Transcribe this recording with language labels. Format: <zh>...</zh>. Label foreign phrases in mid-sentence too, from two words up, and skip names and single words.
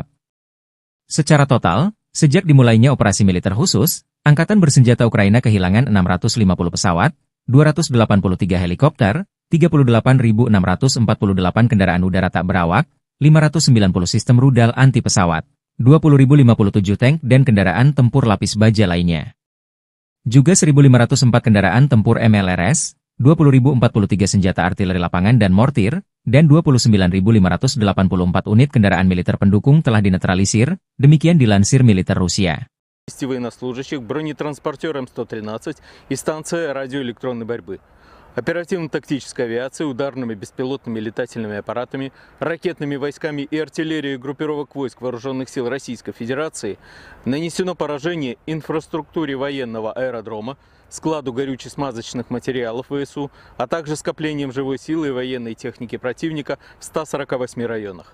<id>Secara total, sejak dimulainya operasi militer khusus, Angkatan Bersenjata Ukraina kehilangan 650 pesawat, 283 helikopter, 38.648 kendaraan udara tak berawak, 590 sistem rudal anti pesawat, 20.057 tank dan kendaraan tempur lapis baja lainnya. Juga 1.504 kendaraan tempur MLRS, 20.043 senjata artileri lapangan dan mortir, dan 29.584 unit kendaraan militer pendukung telah dinetralisir, demikian dilansir militer Rusia.</id> <ru>Военнослужащих бронетранспортером М-113 и станция радиоэлектронной борьбы. Оперативно-тактической авиацией, ударными беспилотными летательными аппаратами, ракетными войсками и артиллерией группировок войск Вооруженных сил Российской Федерации нанесено поражение инфраструктуре военного аэродрома, складу горюче-смазочных материалов ВСУ, а также скоплением живой силы и военной техники противника в 148 районах.</ru>